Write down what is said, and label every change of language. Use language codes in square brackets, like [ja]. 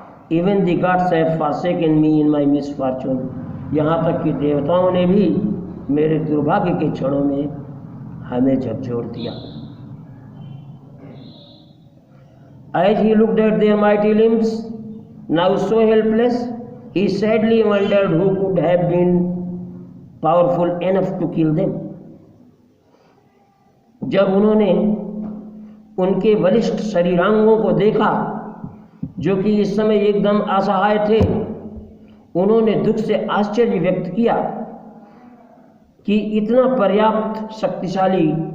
[en] Even the gods have forsaken me in my misfortune. [hi] यहाँ तक कि देवताओं ने भी मेरे दुर्भाग्य के क्षणों में हमें झकझोर दिया। [en] As he looked at their mighty limbs, now so helpless, he sadly wondered who could have been powerful enough to kill them. [hi] जब उन्होंने उनके बलिष्ठ शरीरांगों को देखा, जो कि इस समय एकदम असहाय थे, उन्होंने दुख से आश्चर्य व्यक्त किया कि इतना पर्याप्त शक्तिशाली